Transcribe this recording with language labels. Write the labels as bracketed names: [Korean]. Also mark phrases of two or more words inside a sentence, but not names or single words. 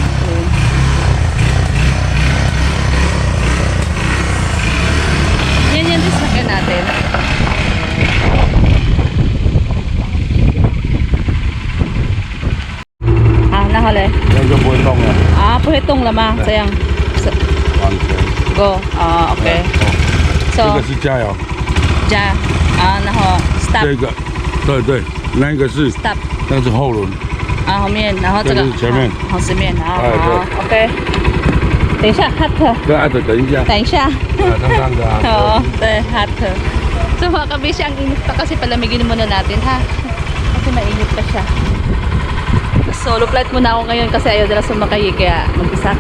[Filipino] Yan yung sasakyan natin. Nahuli. Yan yung buhetong yan. Buhetong lamang. Sayang. Go. Okay. So, [Chinese] 这个是加油。加。然后 stop。这个，对，那个是 stop。那个是后轮。后面，然后这个前面。好，前面。好，OK。等一下 ，hot。对，等一下。等一下。刚的啊。 [Filipino] 对 ，hot。So mga kabisya, ang init pa kasi palamigin muna natin ha. Kasi mainit pa siya. [English] Solo flight [Filipino] muna ako ngayon kasi ayaw nila sumakay kaya mag-isa ko.